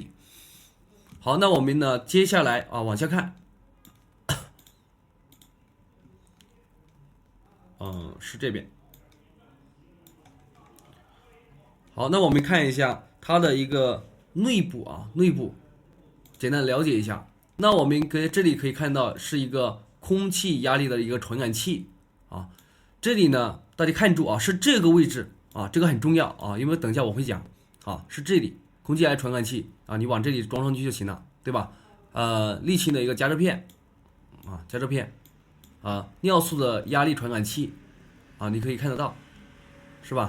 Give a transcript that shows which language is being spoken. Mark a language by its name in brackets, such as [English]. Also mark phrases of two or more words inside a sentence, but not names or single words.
[Chinese] 好，那我們呢接下來啊往下看，是這邊。好，那我們看一下它的一個內部啊，內部簡單了解一下。那我們这裡可以看到是一個空氣壓力的一個傳感器啊。這裡呢，大家看住啊，是這個位置啊，這個很重要啊，因為等一下我會講啊，是這裡空氣壓力傳感器啊，你往這裡裝上去就行了，對吧？瀝青的一個加熱片啊，加熱片啊，尿素的壓力傳感器啊，你可以看得到，是吧？